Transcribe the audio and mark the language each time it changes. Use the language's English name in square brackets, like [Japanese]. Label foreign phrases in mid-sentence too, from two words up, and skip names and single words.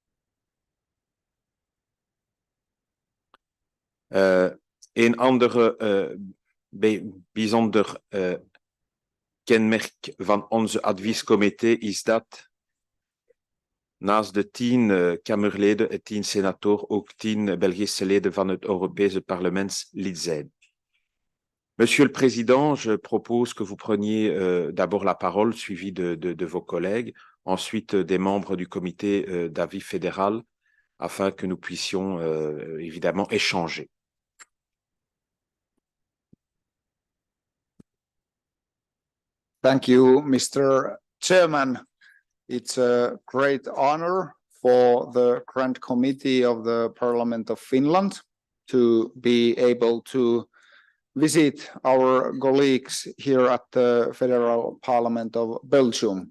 [Dutch] Een andere bijzonder kenmerk van onze adviescomité is dat naast de 10 Kamerleden en 10 senatoren ook 10 Belgische leden van het Europese parlement lid zijn. [French] Monsieur le Président, je propose que vous preniez d'abord la parole, suivi de vos collègues, ensuite des membres du comité d'avis fédéral, afin que nous puissions évidemment échanger. [English] Thank you, Mr. Chairman. It's a great honor for the Grand Committee of the Parliament of Finland to be able to visit our colleagues here at the Federal Parliament of Belgium.